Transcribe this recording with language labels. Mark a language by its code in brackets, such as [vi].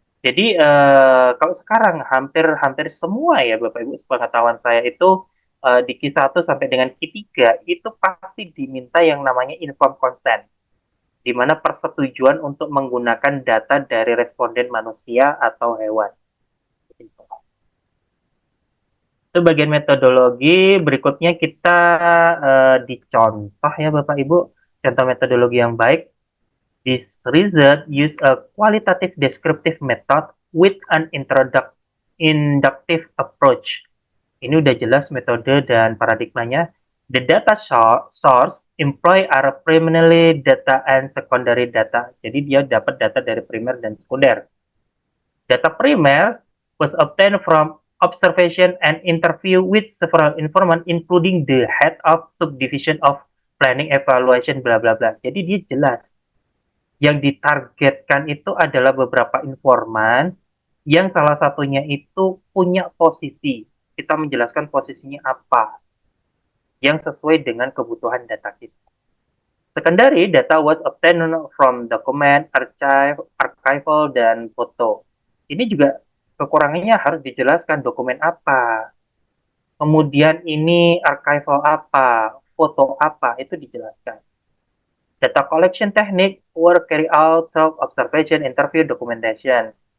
[id] Jadi kalau sekarang hampir semua ya Bapak Ibu, sepengetahuan saya itu di Q1 sampai dengan Q3 itu pasti diminta yang namanya informed consent, di mana persetujuan untuk menggunakan data dari responden manusia atau hewan. Itu bagian metodologi. Berikutnya kita dicontoh ya Bapak Ibu, contoh metodologi yang baik. [en] This result use a qualitative descriptive method with an inductive approach. [id] Ini udah jelas metode dan paradigmanya. [en] The data source employ are primarily data and secondary data. [id] Jadi dia dapat data dari primer dan sekunder. Data primer [en] was obtained from observation and interview with several informants, including the head of subdivision of planning evaluation, bla bla bla. [id] Jadi dia jelas. Yang ditargetkan itu adalah beberapa informan yang salah satunya itu punya posisi. Kita menjelaskan posisinya apa yang sesuai dengan kebutuhan data kita. [en] Secondary data was obtained from document, archival, dan foto. [id] Ini juga kekurangannya harus dijelaskan dokumen apa, kemudian ini archival apa, foto apa, itu dijelaskan. [en] Data collection technique were carried out through observation, interview, documentation.